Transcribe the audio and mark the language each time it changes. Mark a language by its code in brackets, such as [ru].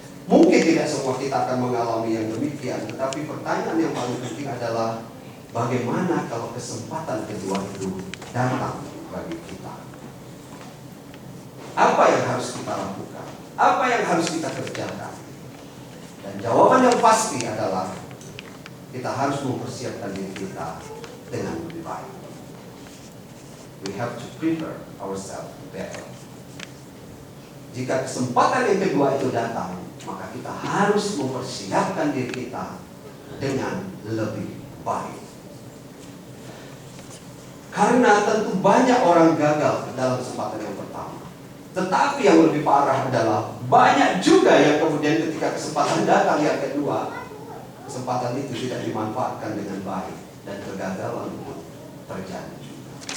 [id] Mungkin tidak semua kita akan mengalami yang demikian, tetapi pertanyaan yang paling penting adalah bagaimana kalau kesempatan kedua itu datang bagi kita? Apa yang harus kita lakukan? Apa yang harus kita kerjakan? Dan jawaban yang pasti adalah kita harus mempersiapkan diri kita dengan lebih baik. [en] We have to prepare ourselves better. [id] Jika kesempatan yang kedua itu datang, maka kita harus mempersiapkan diri kita dengan lebih baik. Karena tentu banyak orang gagal dalam kesempatan yang pertama. Tetapi yang lebih parah adalah banyak juga yang kemudian ketika kesempatan datang yang kedua, kesempatan itu tidak dimanfaatkan dengan baik dan kegagalan pun terjadi juga.